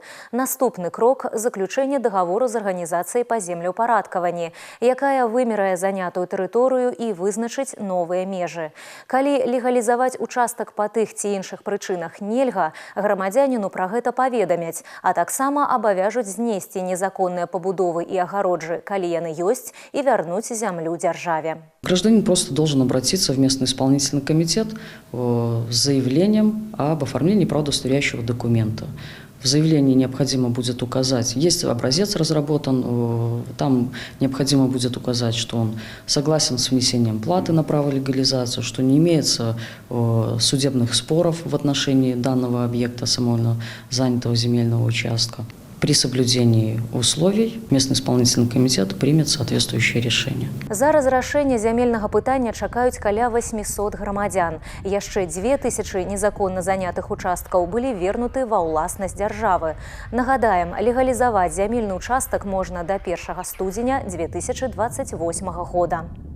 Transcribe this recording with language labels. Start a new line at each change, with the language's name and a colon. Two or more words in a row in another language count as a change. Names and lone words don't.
Belarusian: Наступны крок – заключэнне договору з арганізацыяй па землеўпарадкаванні, якая вымерае занятую тэрыторыю і вызначыць новыя межы. Калі легалізаваць участак па тых ці іншых прычынах нельга, грамадзяніну пра гэта паведамяць, а таксама абавяжуць знесці незаконныя пабудовы і агароджы, калі яны ёсць,
Russian: и вернуть землю державе. Гражданин просто должен обратиться в местный исполнительный комитет с заявлением об оформлении правоудостоверяющего документа. В заявлении необходимо будет указать, есть образец разработан, там необходимо будет указать, что он согласен с внесением платы на право легализации, что не имеется судебных споров в отношении данного объекта самовольно занятого земельного участка. При соблюдении условий местный исполнительный комитет примет соответствующее решение.
Belarusian: За разрашэнне зямельнага пытання чакаюць каля 800 грамадзян. Яшчэ 2000 незаконна занятых участкаў былі вернуты ва ўласнасць дзяржавы. Нагадаем, легалізаваць зямельны участак можна да 1 студзеня 2028 года.